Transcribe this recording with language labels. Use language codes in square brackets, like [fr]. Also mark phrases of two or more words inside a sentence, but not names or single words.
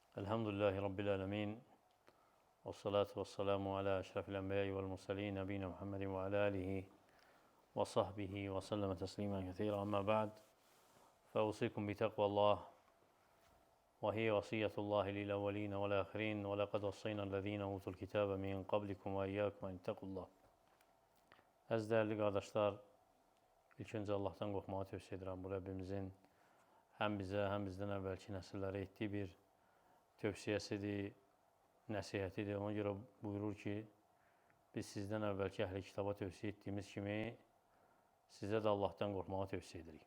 [ar] الحمد لله رب العالمين. والصلاة والسلام على أشرف الأنبياء والمرسلين. نبينا محمد وعلى آله وصحبه وسلم تسليما كثيرا. أما بعد. فأوصيكم بتقوى الله. وهي وصية الله للأولين والآخرين. ولقد وصينا الذين أوتوا الكتاب من قبلكم وإياكم أن اتقوا الله. [az] Əziz dəyərli qardaşlar, ilk öncə Allahdan qorxmağı tövsiyə edirəm. Bu Rəbbimizin həm bizə, həm bizdən əvvəlki nəsillərə etdiyi bir tövsiyəsidir, nəsihətidir. Ona görə buyurur ki, biz sizdən əvvəlki əhli kitaba tövsiyə etdiyimiz kimi sizə də Allahdan qorxmağı tövsiyə edirik.